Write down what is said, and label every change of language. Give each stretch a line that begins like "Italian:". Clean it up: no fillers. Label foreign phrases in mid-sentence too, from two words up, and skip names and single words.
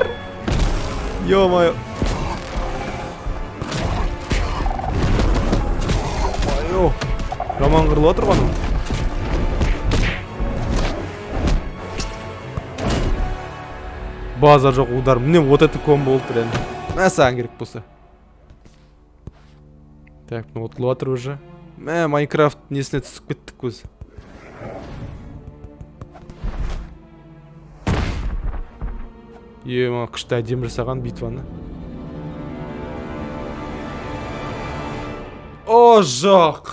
Russian: Ё-моё.
Kazakh: Роман қырылып отыр ғаным. Базар жоқ, удар. Міне
Russian: вот это комбо
Kazakh: болды реально. Мә саған керек болса.
Russian: Так, ну
Kazakh: отылып жатыр уже. Майнкрафт несіне түсіп кеттік көз. Ема, күшті әдемі жасаған битваны. О, жоқ!